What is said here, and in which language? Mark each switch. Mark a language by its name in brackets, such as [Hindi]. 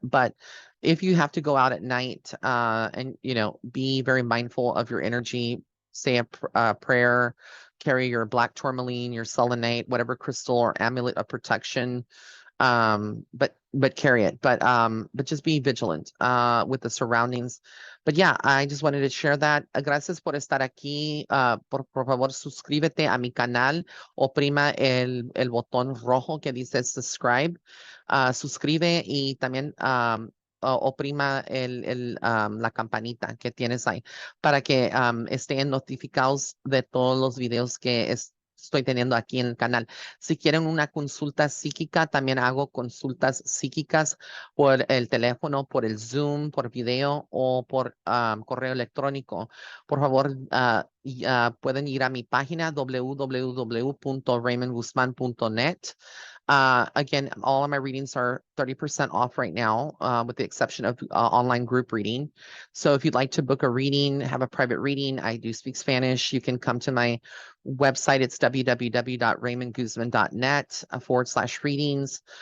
[English] But if you have to go out at night, and, be very mindful of your energy, say a prayer, carry your black tourmaline, your selenite, whatever crystal or amulet of protection, but carry it, but just be vigilant with the surroundings. But yeah, I just wanted to share that. [Spanish] Gracias por estar aquí. Por favor, suscríbete a mi canal, oprima el botón rojo que dice subscribe, suscribe, y también oprima la campanita que tienes ahí para que estén notificados de todos los videos que estoy teniendo aquí en el canal. Si quieren una consulta psíquica, también hago consultas psíquicas por el teléfono, por el Zoom, por video o por correo electrónico. Por favor, pueden ir a mi página www.raymondguzman.net. [English] Again, all of my readings are 30% off right now, with the exception of online group reading. So if you'd like to book a reading, have a private reading, I do speak Spanish, you can come to my website. It's www.raymondguzman.net /readings.